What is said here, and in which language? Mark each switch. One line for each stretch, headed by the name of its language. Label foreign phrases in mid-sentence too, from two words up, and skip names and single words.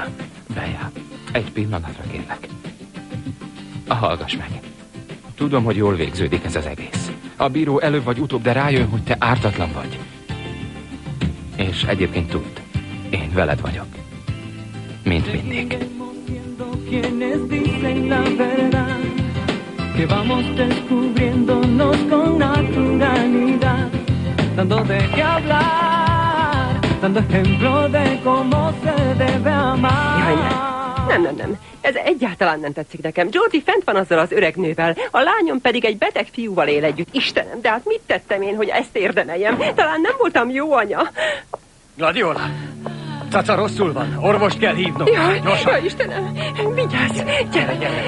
Hungarian: Egy pillanatra kérlek. Hallgass meg. Tudom, hogy jól végződik ez az egész. A bíró előbb vagy utóbb, de rájön, hogy te ártatlan vagy. És egyébként tudd, én veled vagyok. Mint mindig.
Spanish: Quienes dicen la verdad, que vamos descubriéndonos con naturalidad, dando de qué hablar, dando ejemplo de cómo se debe amar.
Hungarian: Jaj, nem. Ez egyáltalán nem tetszik nekem. Georgie fent van azzal az öreg nővel, a lányom pedig egy beteg fiúval él együtt. Istenem, de hát mit tettem én, hogy ezt érdemeljem? Talán nem voltam jó anya. Gladiola! Caca rosszul van, orvost kell hívnom. Jaj, Istenem, vigyázz, gyere.